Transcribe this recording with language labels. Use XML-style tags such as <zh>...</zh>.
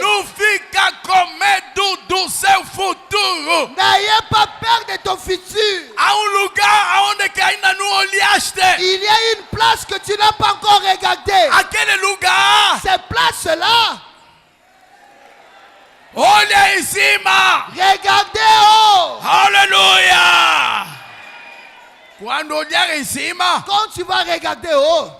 <pt>Não fica com medo do seu futuro.</pt> <fr>N'ayez pas peur de ton futur.</fr> <pt>Há lugar onde que ainda não olhaste.</pt> <fr>Il y a une place que tu n'as pas encore regardée.</fr> <pt>Aquele lugar,</pt> <fr>Ces places-là,</fr> <pt>olha em cima.</pt> <fr>regardez haut.</fr> <pt>Aleluia! Quando olhar em cima,</pt> <fr>Quand tu vas regarder haut,</fr>